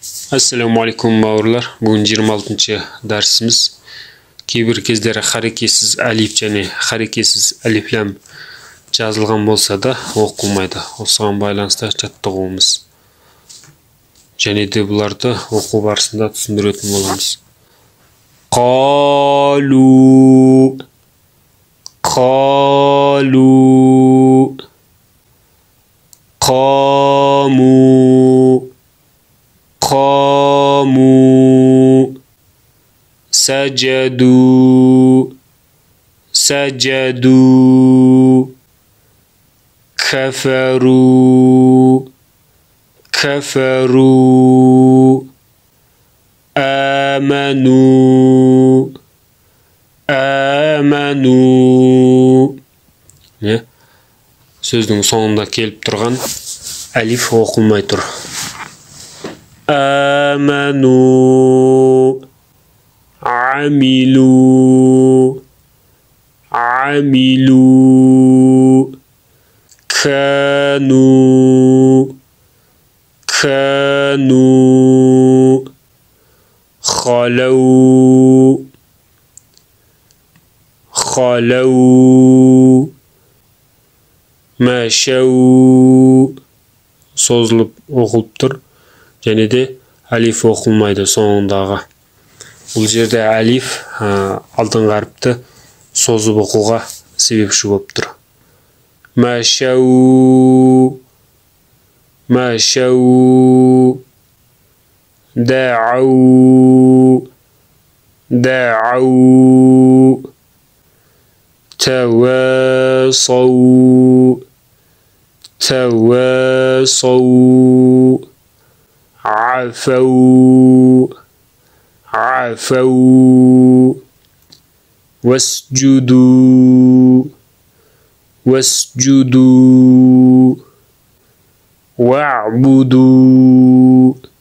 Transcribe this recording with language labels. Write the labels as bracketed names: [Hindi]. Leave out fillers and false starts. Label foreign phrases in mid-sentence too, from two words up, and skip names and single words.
[Arabic] Assalamu alaikum [Kazakh] bауырлар. Бүгін 26-шы дәрісіміз. Кейбір кездері харекетсіз алиф және харекетсіз алифлам жазылған болса да оқылмайды. Осыған байланысты жаттығуымыз. Және де бұларды оқу барысында түсіндіретін боламыз. [Arabic] قالوا قالوا قاموا, قاموا سجدوا سجدوا كفروا كفروا آمنوا آمنوا. [Kazakh] Сөздің соңында келіп тұрған алиф оқылмай тұр. [Arabic] آمنوا عملوا عملوا كانوا كانوا خلوا خلوا مشوا. [Kazakh] Sozulup оқылып тұр. Және де алиф оқылмайды соңындағы. Бұл жерде алиф алдыңғы әріпті созып оқуға себепші болып тұр. [Arabic] مشوا مشوا, دعوا دعوا, تواصوا تواصوا, عفوا عفوا واسجدوا واسجدوا واعبدوا